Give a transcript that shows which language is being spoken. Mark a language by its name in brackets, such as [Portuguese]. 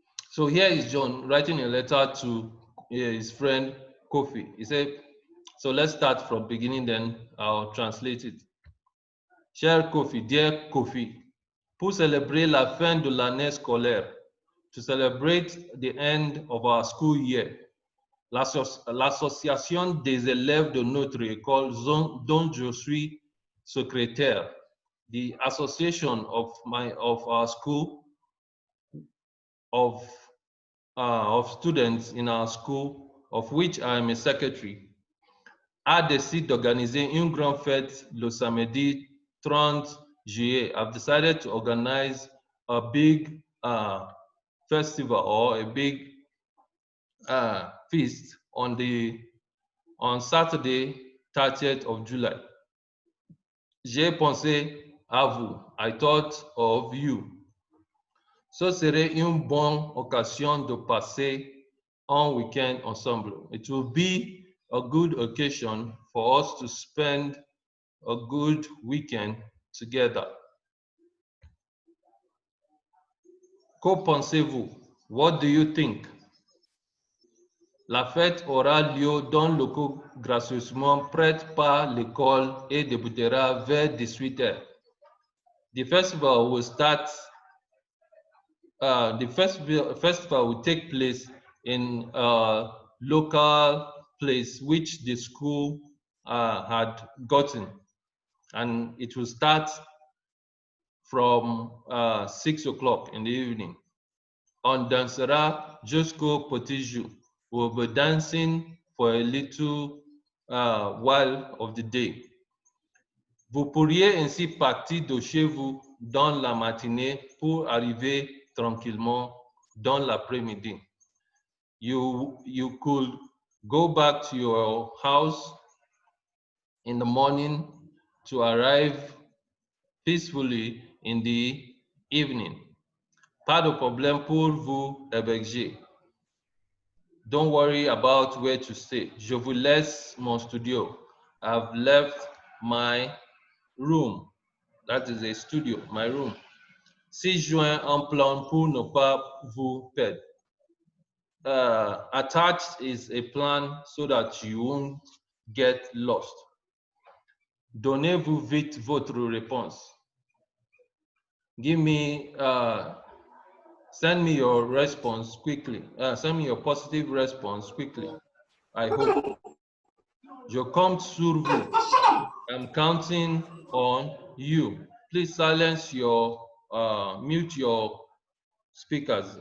[English] So here is John writing a letter to his friend Kofi. He said, so let's start from beginning, then I'll translate it. [French] Cher Kofi, [English] dear Kofi, [French] pour célébrer la fin de l'année scolaire, [English] to celebrate the end of our school year, [French] l'association des élèves de notre école dont je suis secrétaire, [English] the association of our school of students in our school, of which I am a secretary, [French] a décidé d'organiser une grande fête le samedi 30 juillet. [English] I've decided to organize a big festival or a big feast on Saturday 30th of July. [French] J'ai pensé à vous. [English] I thought of you. [French] Ce serait une bonne occasion de passer un week-end ensemble. [English] It will be a good occasion for us to spend a good weekend together. [French] Qu'en pensez-vous? [English] What do you think? [French] La fête aura lieu dans le locaux gracieusement prêt par l'école et débutera vers 18 h. [English] The festival will start. The festival will take place in a local place which the school had gotten, and it will start from 6 o'clock in the evening. [French] On dansera jusqu'au petit jour. [English] We'll be dancing for a little while of the day. [French] Vous pourriez ainsi partir de chez vous dans la matinée pour arriver tranquillement dans l'après-midi. [English] You could go back to your house in the morning to arrive peacefully in the evening. [French] Pas de problème pour vous héberger. [English] Don't worry about where to stay. [French] Je vous laisse mon studio. [English] I've left my room. That is a studio, my room. [French] 6 juin en plan pour ne pas vous perdre. [English] Attached is a plan so that you won't get lost. [French] Donnez-vous vite votre réponse. [English] Give me, send me your response quickly. Send me your positive response quickly. I hope. [French] Je compte sur vous. [English] I'm counting on you. Please silence your, mute your speakers.